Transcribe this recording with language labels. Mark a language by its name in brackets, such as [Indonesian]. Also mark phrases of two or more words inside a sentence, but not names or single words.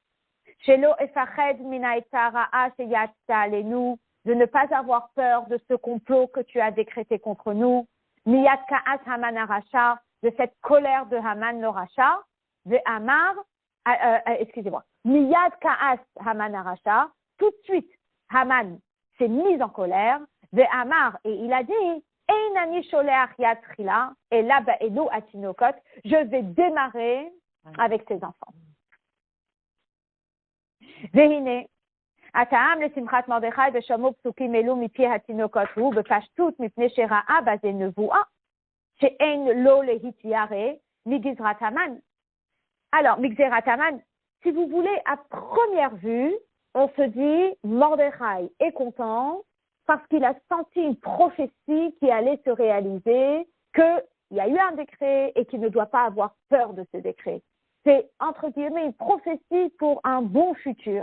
[French] De ne pas avoir peur de ce complot que tu as décrété contre nous. [Hebrew] מיד כעס המן הרשע, [French] de cette colère de Haman le Racha, de Amar, [Hebrew] מיד כעס המן הרשע, [French] tout de suite, Haman s'est mis en colère, Ve'amar, et il a dit, [Hebrew] אינני שולח יד תחילה, [French] et là, [Hebrew] באלו התינוקות, [French] je vais démarrer avec ses enfants. [Hebrew] Ve'hine, הטעם לשמחת מרדכי ושמעו פסוקים אלו מפי התינוקות הוא בפשטות מפני שראה בזה נבואה שאין לו להתיירא מגזרת המן. [French] Alors, [Hebrew] מגזרת המן, [French] si vous voulez, à première vue, on se dit Mordechai est content parce qu'il a senti une prophétie qui allait se réaliser, qu'il y a eu un décret et qu'il ne doit pas avoir peur de ce décret. C'est, entre guillemets, une prophétie pour un bon futur.